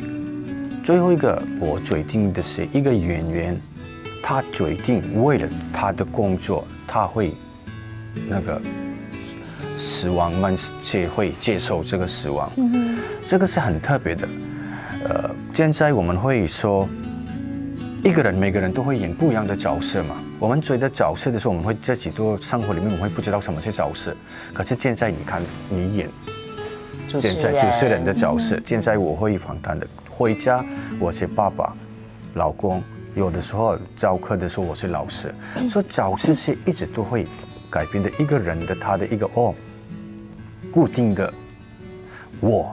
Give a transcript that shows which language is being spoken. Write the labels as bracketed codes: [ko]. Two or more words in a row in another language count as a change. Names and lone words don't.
[zh] 最後一個我決定的是一個演員，他決定為了他的工作，他會那個死亡，我們會接受這個死亡。這個是很特別的。現在我們會說，一個人每個人都會演不一樣的角色嘛。我們覺得角色的時候，我們會自己都生活裡面我們會不知道什麼是角色。可是現在你看你演，現在主持人的角色。現在我會訪談的，回家我是爸爸、老公，有的時候教課的時候我是老師。所以角色是一直都會改變的。一個人的他的一個固定的我。